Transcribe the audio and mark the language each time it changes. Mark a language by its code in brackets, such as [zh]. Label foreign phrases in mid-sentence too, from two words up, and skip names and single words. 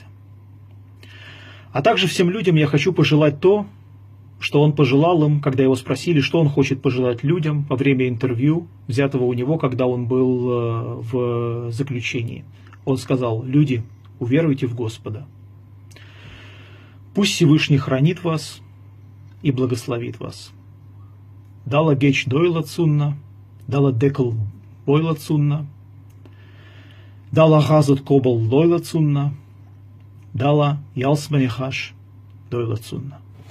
[ru] А также всем людям я хочу пожелать то, что он пожелал им, когда его спросили, что он хочет пожелать людям во время интервью, взятого у него, когда он был в заключении. Он сказал: люди, уверуйте в Господа. Пусть Всевышний хранит вас и благословит вас. [ce] Дала геч дойла цунна, дала декл бойла цунна, дала газут кобал лойла цунна, дала ялсманихаш дойла цунна.